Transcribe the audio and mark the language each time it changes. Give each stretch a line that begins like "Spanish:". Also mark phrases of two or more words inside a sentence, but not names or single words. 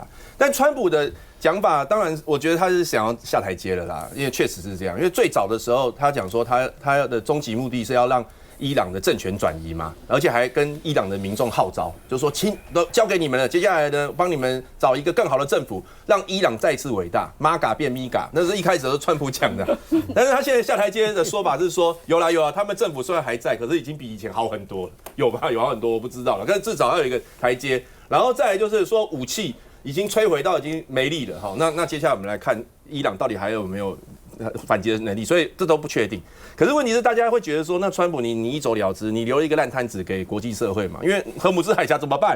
Chinese: 但川普的講法，當然我覺得他是想要下台階了啦，因為確實是這樣。因為最早的時候，他講說他的終極目的是要讓伊朗的政權轉移嘛，而且還跟伊朗的民眾號召，就是說親都交給你們了，接下來呢幫你們找一個更好的政府，讓伊朗再次偉大 ，MAGA 變 MIGA，那是一開始都是川普講的，但是他現在下台階的說法是說有啦，他們政府雖然還在，可是已經比以前好很多了，有吧？有好很多我不知道了，但是至少要有一個台階，然後再來就是說武器已經摧毀到已經沒力了，好，那接下來我們來看伊朗到底還有沒有反擊的能力，所以這都不確定。可是問題是，大家會覺得說，那川普你一走了之，你留了一個爛攤子給國際社會嘛？因為荷姆茲海峽怎麼辦？